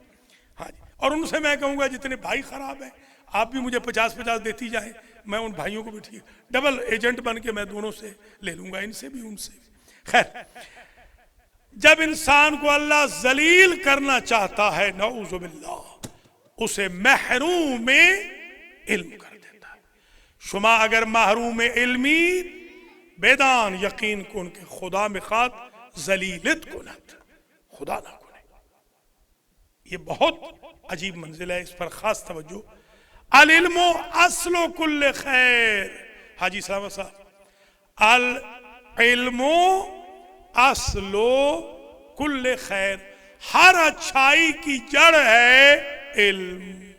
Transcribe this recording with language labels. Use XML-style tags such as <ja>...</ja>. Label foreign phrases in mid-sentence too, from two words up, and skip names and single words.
<ur>ہاں جی، اور ان سے میں کہوں گا جتنے بھائی خراب ہیں آپ بھی مجھے 50 دیتی جائیں، میں ان بھائیوں کو بھی ٹھیک ڈبل ایجنٹ بن کے میں دونوں سے لے لوں گا، ان سے بھی ان سے بھی۔ خیر، جب انسان کو اللہ ذلیل کرنا چاہتا ہے</ur> <ar>نعوذ باللہ،</ar> <ur>اسے محروم علم کر دیتا ہے۔</ur> <fa>شما اگر محروم علمی بیدان یقین کن کہ خدا مخواد ذلیلت کنت، خدا نہ کنے۔</fa> <ur>یہ بہت عجیب منزل ہے، اس پر خاص توجہ۔</ur> <ar>العلم اصل کل خیر،</ar> <ur>حاجی صاحب صاحب،</ur> <ar>العلم اصل کل خیر،</ar> <ur>ہر اچھائی کی جڑ ہے علم۔</ur>